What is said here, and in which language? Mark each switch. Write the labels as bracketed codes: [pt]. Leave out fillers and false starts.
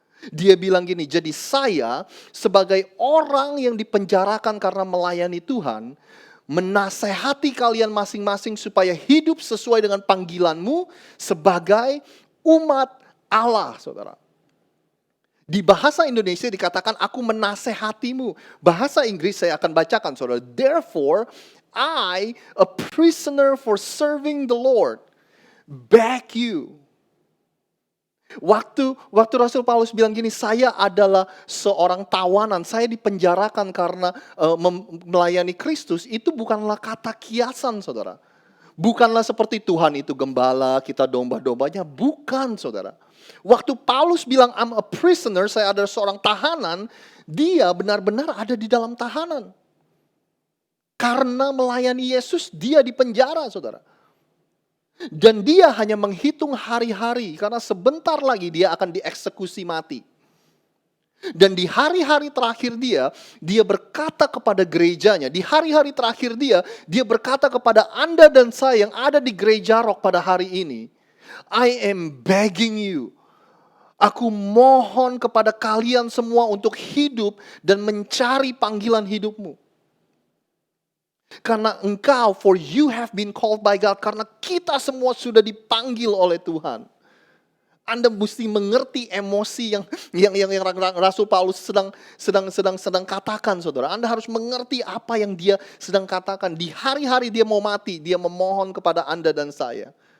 [id] Dia bilang gini, jadi saya sebagai orang yang dipenjarakan karena melayani Tuhan, menasehati kalian masing-masing supaya hidup sesuai dengan panggilanmu sebagai umat Allah, saudara. Di bahasa Indonesia dikatakan aku menasehatimu. Bahasa Inggris saya akan bacakan, saudara. [en] Therefore, I, a prisoner for serving the Lord, beg you. [id] Waktu Rasul Paulus bilang gini, saya adalah seorang tawanan, saya dipenjarakan karena melayani Kristus, itu bukanlah kata kiasan, saudara. Bukanlah seperti Tuhan itu gembala, kita domba-dombanya, bukan, saudara. Waktu Paulus bilang [en] I'm a prisoner, [id] saya adalah seorang tahanan, dia benar-benar ada di dalam tahanan. Karena melayani Yesus, dia dipenjara, saudara. Dan dia hanya menghitung hari-hari, karena sebentar lagi dia akan dieksekusi mati. Dan di hari-hari terakhir dia berkata kepada gerejanya, di hari-hari terakhir dia berkata kepada Anda dan saya yang ada di gereja Rock pada hari ini, [en] I am begging you. [id] Aku mohon kepada kalian semua untuk hidup dan mencari panggilan hidupmu. Karena engkau, [en] for you have been called by God. [id] Karena kita semua sudah dipanggil oleh Tuhan. Anda mesti mengerti emosi yang Rasul Paulus sedang katakan, saudara. Anda harus mengerti apa yang dia sedang katakan. Di hari-hari dia mau mati, dia memohon kepada Anda dan saya.